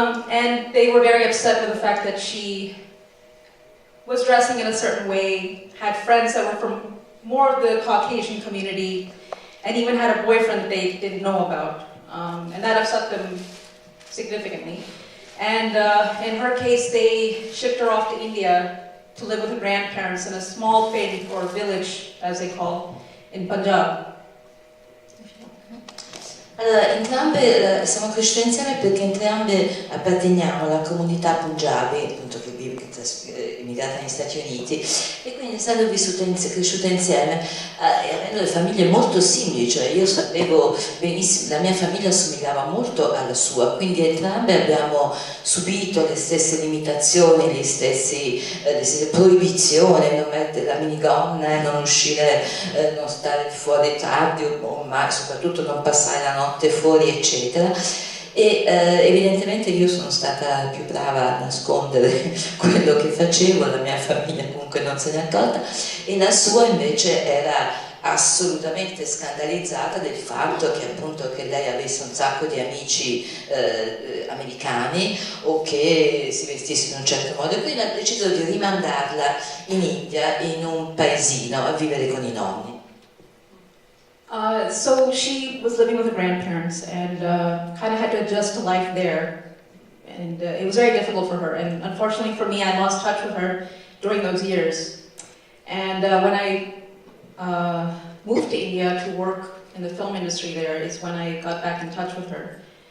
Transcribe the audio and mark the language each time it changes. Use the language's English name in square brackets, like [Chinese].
[English] And they were very upset with the fact that she was dressing in a certain way, had friends that were from more of the Caucasian community, and even had a boyfriend that they didn't know about. And that upset them significantly. And in her case, they shipped her off to India to live with her grandparents in a small thing, or village, as they call, in Punjab. [Italian] Allora, entrambe siamo cresciute insieme perché entrambe apparteniamo alla comunità Punjabi, appunto che è immigrata negli Stati Uniti, e quindi essendo cresciute insieme e avendo le famiglie molto simili, cioè io sapevo benissimo, la mia famiglia assomigliava molto alla sua, quindi entrambe abbiamo subito le stesse limitazioni, le stesse proibizioni, non mettere la minigonna, non uscire, non stare fuori tardi, ma soprattutto non passare la notte fuori, eccetera. E evidentemente io sono stata più brava a nascondere quello che facevo, la mia famiglia comunque non se n'è accorta, e la sua invece era assolutamente scandalizzata del fatto che appunto che lei avesse un sacco di amici americani o che si vestisse in un certo modo, e quindi ha deciso di rimandarla in India, in un paesino, a vivere con i nonni. [English] So she was living with her grandparents and kind of had to adjust to life there, and it was very difficult for her. And unfortunately for me, I lost touch with her during those years. And when I moved to India to work in the film industry there is when I got back in touch with her.